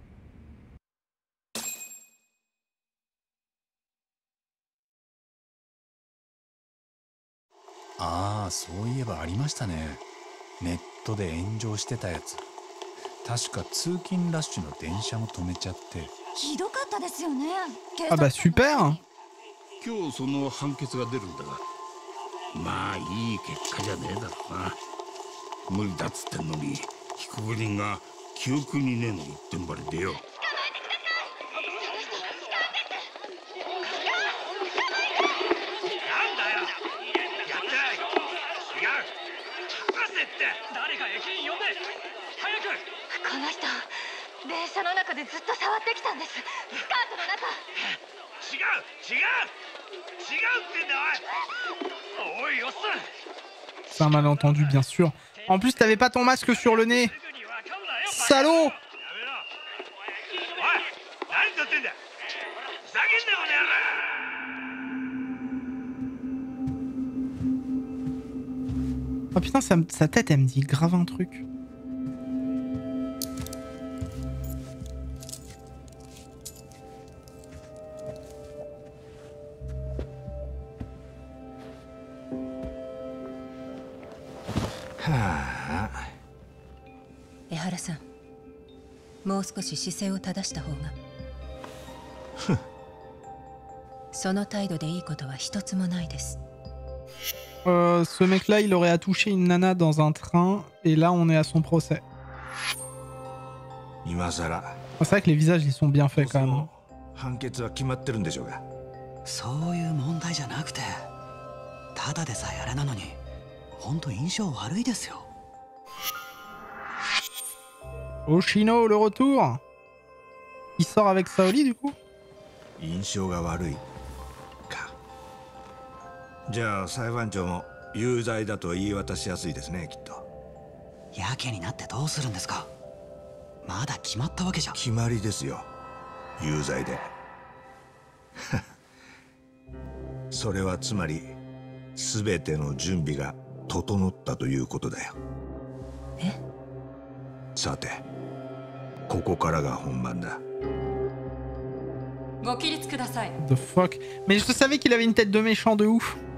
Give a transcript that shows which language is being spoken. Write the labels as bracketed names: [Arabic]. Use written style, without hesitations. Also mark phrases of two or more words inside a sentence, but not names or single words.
[Japanese] ああ、そういえばありましたね。ネットで炎上してたやつ。確か通勤ラッシュの電車も止めちゃって。ひどかったですよね。 [French] あ、bah super。 [Japanese] 今日その判決が出るんだが、まあいい結果じゃねえだろうな。無理だっつってんのに被告人が記憶にねえの一点張りでよ。この人、電車の中でずっと触ってきたんです。スカートの中。違うってんだおい。おい、おっさん。 [French] C'est un malentendu, bien sûr. En plus, t'avais pas ton masque sur le nez. Salaud! Oh putain, sa tête, elle me dit grave un truc. Ah. [Japanese] 江原さん、もう少し姿勢を正した方が。その態度でいいことは一つもないです。 [French] Ce mec-là, il aurait à toucher une nana dans un train, et là, on est à son procès. C'est vrai que les visages, ils sont bien faits quand même. [Japanese] 判決は決まってるんでしょうが。そういう問題じゃなくて、ただでさえあれなのに、本当印象悪いですよ。 [French] Oshino, le retour. Il sort avec Saoli du coup. [Japanese] 印象が悪いか。じゃあ裁判長も有罪だと言い渡しやすいですね、きっと。やけになってどうするんですか。まだ決まったわけじゃ。決まりですよ、有罪で。それはつまり全ての準備が整ったということだよ。え？さて、ここからが本番だ。ご起立ください。 [English] The fuck? [French] Mais je savais qu'il avait une tête de méchant de ouf.